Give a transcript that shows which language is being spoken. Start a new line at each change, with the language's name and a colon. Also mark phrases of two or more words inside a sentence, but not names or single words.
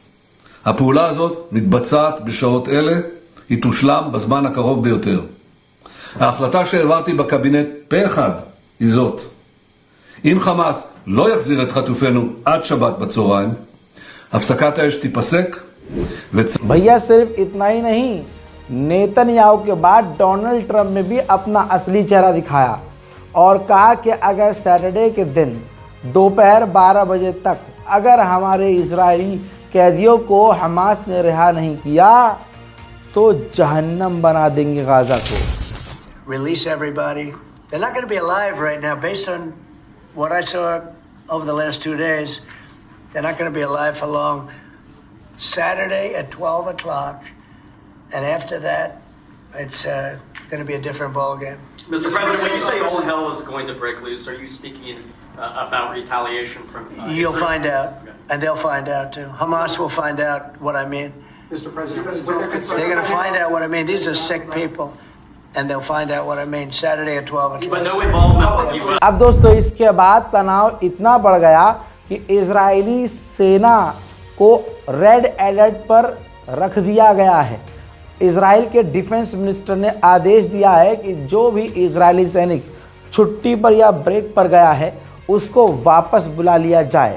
Hebrew: הפעולה הזאת מתבצעת בשעות אלה, היא תושלם בזמן הקרוב ביותר. ההחלטה שהעברתי בקבינט פה אחד היא זאת: אם חמאס לא יחזיר את חטופינו עד שבת בצהריים, הפסקת האש תיפסק.
Hindi: भैया, सिर्फ इतना ही नहीं, नेतन्याहू के बाद डोनाल्ड ट्रंप ने भी अपना असली चेहरा दिखाया और कहा कि अगर सैटरडे के दिन दोपहर 12 बजे तक अगर हमारे इजरायली कैदियों को हमास ने रिहा नहीं किया तो जहन्नम बना देंगे गाज़ा को।
English: Release everybody. They're not going to be alive right now. Based on what I saw over the last 2 days, they're not going to be alive for long. Saturday at 12 o'clock, and after that, it's going to be a different ball game. Mr. President, when you say all hell is going to break loose, are you speaking about retaliation from You'll Israel? find out, and they'll find out too. Hamas will find out what I mean. Mr. President, They're going to find out what I mean. These are sick people, and they'll find out what I mean. Saturday at 12 o'clock. but no involvement from you.
Hindi: अब दोस्तों, इसके बाद तनाव इतना बढ़ गया कि इजरायली सेना को
English: red alert
Hindi: पर रख दिया गया है। इजराइल के
English: defence minister
Hindi: ने आदेश दिया है कि जो भी इजरायली सैनिक छुट्टी पर या ब्रेक पर गया है, उसको वापस बुला लिया जाए।